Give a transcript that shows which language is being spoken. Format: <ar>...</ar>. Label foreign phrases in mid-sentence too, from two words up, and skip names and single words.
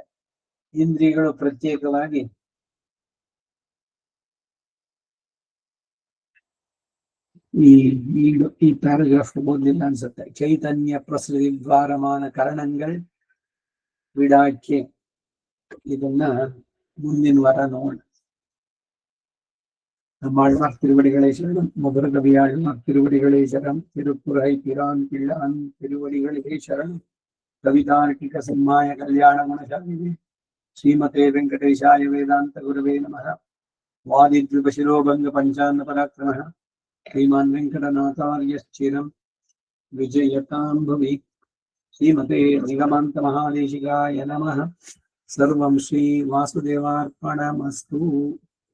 <kn>ಇಂದ್ರಿಯಗಳು ಪ್ರತ್ಯೇಕವಾಗಿ ಈ ಪ್ಯಾರಾಗ್ರಾಫ್ ಓದಲಿಲ್ಲ ಅನ್ಸುತ್ತೆ. ಚೈತನ್ಯ ಪ್ರಸೃತಿ ದ್ವಾರಮಾನ ಕರಣங்கள் ವಿಡಾಕ್ಕೆ, ಇದನ್ನ ಮುಂದಿನ ವಾರ ನೋಡೋಣ.</kn> <ta>நம்மாழ்வார் திருவடிகளே சரணம். மதுர கவியாழ்வார் திருவடிகளே சரணம். திருப்புரை பிரான் பிள்ளான் திருவடிகளே சரணம்.</ta> <sa>कवितार्किक सिंहाय कल्याण गुणशालिने श्रीमते वेङ्कटेशाय वेदान्त गुरवे नमः. वादिद्विपशिरोभङ्ग पञ्चान्त पराक्रमः श्रीमान् वेङ्कटनाथार्यश्चिरं विजयतां भवि. श्रीमते निगमान्त महादेशिकाय नमः. सर्वं श्री वासुदेवार्पणमस्तु.</sa>